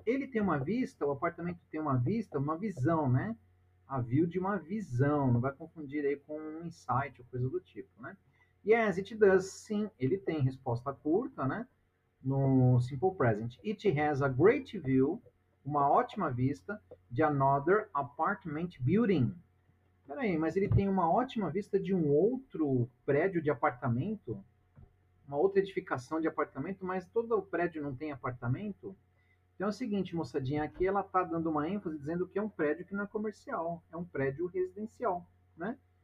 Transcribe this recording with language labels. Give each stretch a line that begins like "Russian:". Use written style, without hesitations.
Portuguese: Ele tem uma vista, o apartamento tem uma vista, uma visão, né? A view de uma visão, não vai confundir aí com um insight ou coisa do tipo, né?
English: Yes, it does.
Portuguese: Sim, ele tem resposta curta, né? No simple present.
English: It has a great view,
Portuguese: uma ótima vista de
English: another apartment building.
Portuguese: Peraí, mas ele tem uma ótima vista de um outro prédio de apartamento? Uma outra edificação de apartamento, mas todo o prédio não tem apartamento? Então é o seguinte, moçadinha, aqui ela está dando uma ênfase dizendo que é um prédio que não é comercial, é um prédio residencial, né?